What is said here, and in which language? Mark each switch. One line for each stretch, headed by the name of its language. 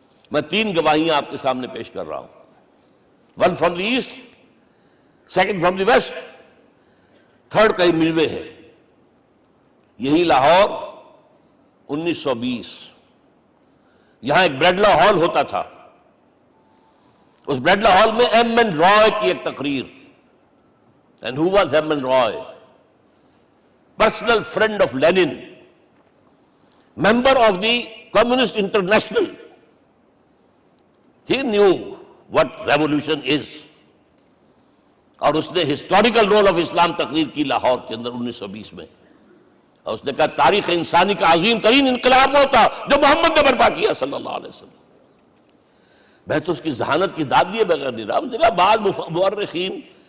Urdu: میں 3 گواہیاں آپ کے سامنے پیش کر رہا ہوں، 1
English: from the east,
Urdu: 2
English: from the west,
Urdu: 3 کہیں ملوے ہے۔ یہی لاہور 1920، یہاں ایک بریڈلا ہال ہوتا تھا، اس بریڈلا ہال میں ایم این رائے کی ایک تقریر۔
English: And who was M. N. Roy? Personal friend of Lenin, member of the Communist International, He knew what revolution is.
Urdu: اور اس نے ہسٹوریکل رول آف اسلام تقریر کی لاہور کے اندر 1920 میں، اور اس نے کہا تاریخ انسانی کا عظیم ترین انقلاب وہ تھا جو محمد نے برپا کیا صلی اللہ علیہ وسلم۔ میں تو اس کی ذہانت کی داد دیے بغیر نہیں رہا۔ اس نے کہا بعض مورخین